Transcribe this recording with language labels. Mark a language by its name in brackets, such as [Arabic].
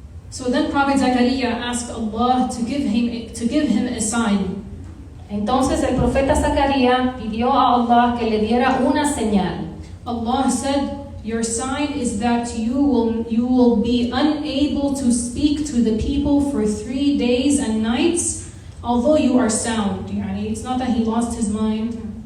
[English] So then Prophet Zakaria asked Allah to give him a sign. [Spanish] Entonces el profeta Zacarías pidió a Allah que le diera una señal. [English] Allah said, "Your sign is that you will be unable to speak to the people for 3 days and nights, although you are sound." It's not that he lost his mind.